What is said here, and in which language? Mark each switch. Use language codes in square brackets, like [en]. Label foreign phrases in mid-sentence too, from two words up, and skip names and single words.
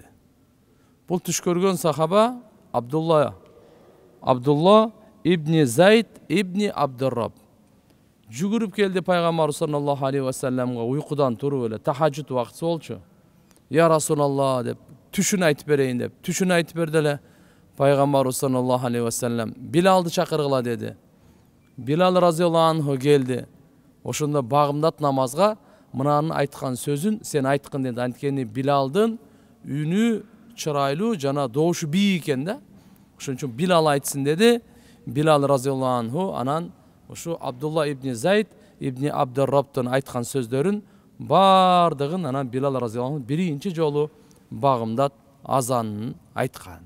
[ky] Бул түш көргөн сахаба Абдулла ибни Зайд ибни Абдурраб жүгүрүп келди пайгамбар [ar] صلى الله عليه وسلم, [ky] уйкудан туруп эле, тахажжуд убактысы болчу. [ar] يا رسول الله [ky] деп, түшүн айтып берейин деп, түшүн айтып берди эле. Пайгамбар [ar] صلى الله عليه وسلم [ky] Билалды чакыргыла деди. Билал [ar] رضي الله عنه [ky] келди. Ошондо багымдат намазга мынанын айткан сөзүн сен айткын деди. Анткени Билалдын үнү чырайлуу жана добушу бийик экен да. Ошон үчүн Билал айтсын деди. Билал [ar] رضي الله عنه [ky] анан ушу Абдулла ибни Зайд ибни Абдуррабтын айткан сөздөрүн бардыгын анан Билал [ar] رضي الله عنه [ky] биринчи жолу багымдат азанын айткан.